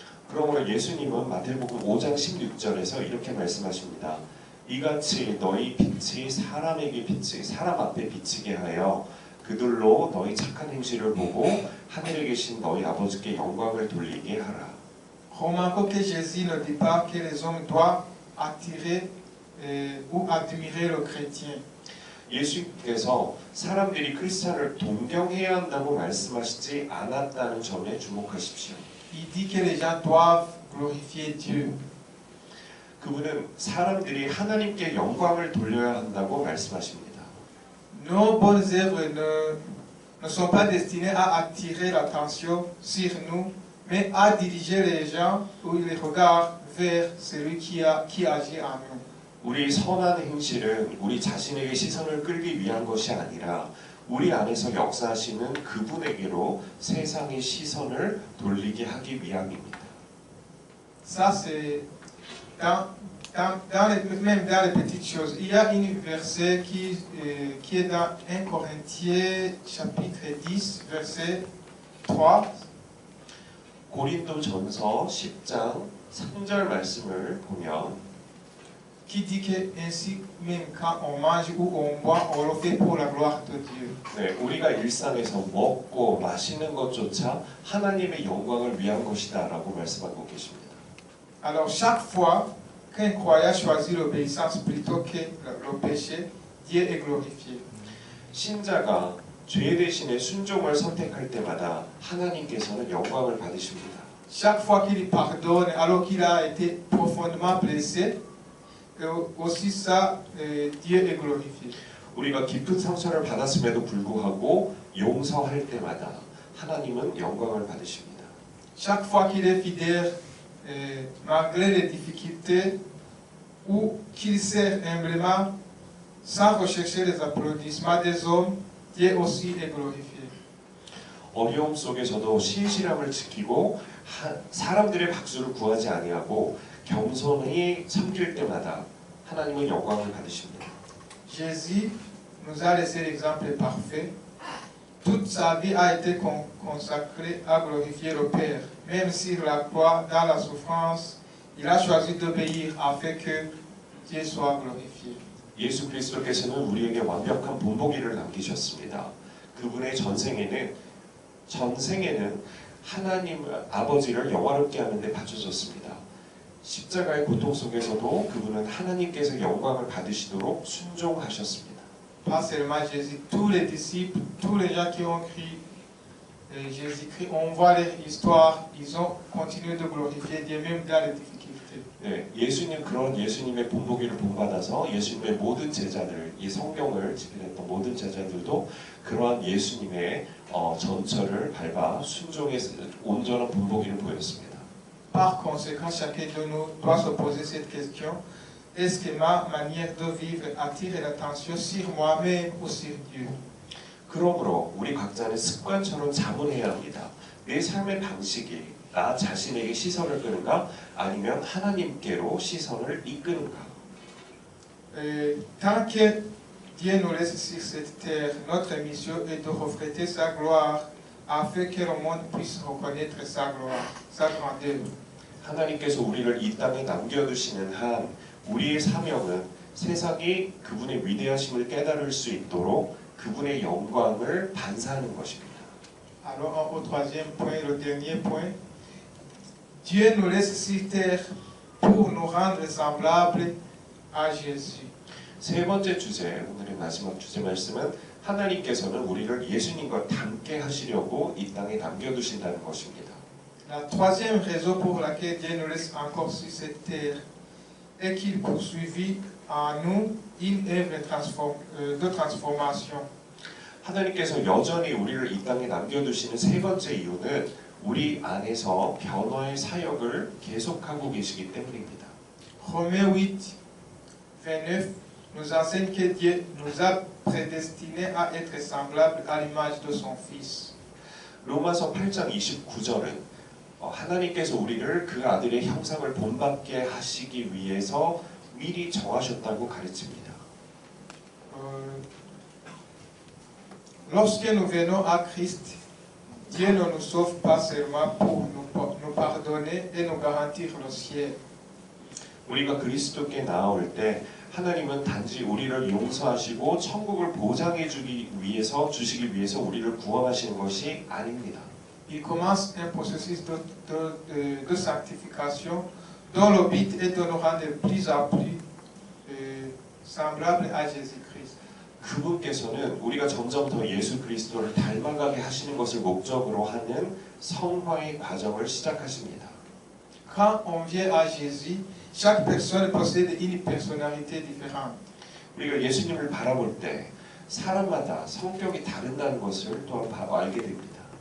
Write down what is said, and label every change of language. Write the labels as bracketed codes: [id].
[ko] 그러므로 예수님은 마태복음 5장 16절에서 이렇게 말씀하십니다. 이같이 너희 빛이 사람 앞에 비치게 하여 그들로 너희 착한 행실을 보고 하늘에 계신 너희 아버지께 영광을 돌리게 하라. [fr] Remarquez que Jésus ne dit pas que les hommes doivent attirer ou admirer le chrétien. [ko] 예수께서 사람들이 크리스찬을 동경해야 한다고 말씀하시지 않았다는 점에 주목하십시오. [fr] Il dit que les gens doivent glorifier Dieu. [ko] 그분은 사람들이 하나님께 영광을 돌려야 한다고 말씀하십니다. [fr] Nos bonnes œuvres ne sont pas destinées à attirer l'attention sur nous, mais à diriger les gens ou les regards vers celui qui agit en nous. [ko] 우리 선한 행실은 우리 자신에게 시선을 끌기 위한 것이 아니라 우리 안에서 역사하시는 그분에게로 세상의 시선을 돌리게 하기 위함입니다. [fr] Ça c'est même dans les petites choses. Il y a un verset qui est dans 1 Corinthiens chapitre 10 verset 3. [ko] 고린도전서 10장 3절 말씀을 보면 [fr] Qui dit que ainsi même quand on mange ou on boit, on le fait pour la gloire de Dieu. [ko] 네, 우리가 일상에서 먹고 마시는 것조차 하나님의 영광을 위한 것이다라고 말씀하고 계십니다. [fr] Alors chaque fois qu'un croyant choisit l'obéissance plutôt que le péché, Dieu est glorifié. [ko] 신자가 죄 대신에 순종을 선택할 때마다 하나님께서는 영광을 받으십니다. [fr] Chaque fois qu'il pardonne alors qu'il a été profondément blessé, aussi ça, Dieu est glorifié. [ko] 우리가 깊은 상처를 받았음에도 불구하고 용서할 때마다 하나님은 영광을 받으십니다. [fr] Chaque fois qu'il est fidèle, malgré les difficultés, ou qu'il sert humblement, sans rechercher les applaudissements des hommes, Dieu aussi est glorifié. [ko] 어려움 속에서도 신실함을 지키고 사람들의 박수를 구하지 아니하고 겸손히 섬길 때마다 하나님은 영광을 받으십니다. [fr] Jésus nous a laissé l'exemple parfait. Toute sa vie a été consacrée à glorifier le Père. Même sur la croix, dans la souffrance, il a choisi d'obéir afin que Dieu soit glorifié. [ko] 예수 그리스도께서는 우리에게 완벽한 본보기를 남기셨습니다. 그분의 전생에는 하나님 아버지를 영화롭게 하는 데 바쳐졌습니다. 십자가의 고통 속에서도 그분은 하나님께서 영광을 받으시도록 순종하셨습니다. [fr] Pas seulement Jésus, tous les disciples, tous les gens qui ont cru Jésus-Christ, on voit leur histoire, ils ont continué de glorifier Dieu même dans les difficultés. [ko] 네, 예수님 그런 예수님의 본보기를 본받아서 예수님의 모든 제자들, 이 성경을 집필했던 모든 제자들도 그러한 예수님의 전철을 밟아 순종의 온전한 본보기를 보였습니다. [fr] Par conséquent, chacun de nous doit se poser cette question. Est-ce que ma manière de vivre attire l'attention sur moi-même ou sur Dieu? [ko] 그러므로 우리 각자는 습관처럼 자문해야 합니다. 내 삶의 방식이 나 자신에게 시선을 끄는가 아니면 하나님께로 시선을 이끄는가. [fr] Tant que Dieu nous laisse sur cette terre, notre mission est de refléter sa gloire afin que le monde puisse reconnaître sa gloire, sa grandeur. [ko] 하나님께서 우리를 이 땅에 남겨두시는 한 우리의 사명은 세상이 그분의 위대하심을 깨달을 수 있도록 그분의 영광을 반사하는 것입니다. [fr] Alors, au troisième point, le dernier point, Dieu nous laisse sur terre pour nous rendre semblables à Jésus. [ko] 세 번째 주제, 오늘의 마지막 주제 말씀은 하나님께서는 우리를 예수님과 닮게 하시려고 이 땅에 남겨두신다는 것입니다. [fr] La troisième raison pour laquelle Dieu nous laisse encore sur cette terre est qu'il poursuivit en nous une œuvre de transformation. [ko] 하나님께서 여전히 우리를 이 땅에 남겨두시는 세 번째 이유는 우리 안에서 변화의 사역을 계속하고 계시기 때문입니다. [fr] Romains 8, 29 nous enseigne que Dieu nous a prédestinés à être semblables à l'image de son Fils. [ko] 로마서 8장 29절은 하나님께서 우리를 그 아들의 형상을 본받게 하시기 위해서 미리 정하셨다고 가르칩니다. [fr] Lorsque nous venons à Christ, Dieu ne nous sauve pas seulement pour nous pardonner et nous garantir le ciel. [ko] 우리가 그리스도께 나아올 때 하나님은 단지 우리를 용서하시고 천국을 보장해 주시기 위해서 우리를 구원하시는 것이 아닙니다. [fr] Il commence un processus de sanctification dont le but est de nous rendre plus à plus semblables à Jésus-Christ. [ko] 그분께서는 우리가 점점 더 예수 그리스도를 닮아가게 하시는 것을 목적으로 하는 성화의 과정을 시작하십니다. [fr] Quand on vient à Jésus, chaque personne possède une personnalité différente. [ko] 우리가 예수님을 바라볼 때 사람마다 성격이 다른다는 것을 또한 알게 됩니다.